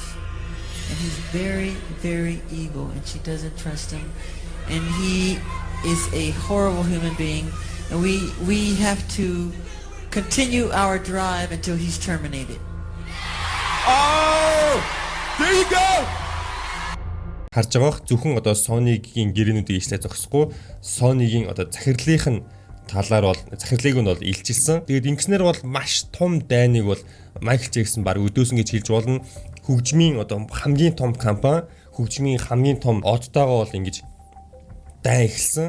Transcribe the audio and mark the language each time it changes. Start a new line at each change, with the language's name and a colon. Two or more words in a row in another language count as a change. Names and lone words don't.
English: And he's very, very evil and she doesn't trust him. And he is a horrible human being. And we have to continue our drive until he's terminated. Oh! There you go!
Mongolian: Харж байгаах зөвхөн одоо Sony-гийн гэрээнүүдийг ишлээ зогсохгүй Sony-гийн одоо захирлынх нь талаар бол захирлыг нь бол илчилсэн. Тэгээд ингэснээр бол маш том дайныг бол Майкл Джексон баг өдөөсөн гэж хэлж болно. Хөгжмийн одоо хамгийн том компани, хөгжмийн хамгийн том одтойгоо бол ингэж дай эхэлсэн.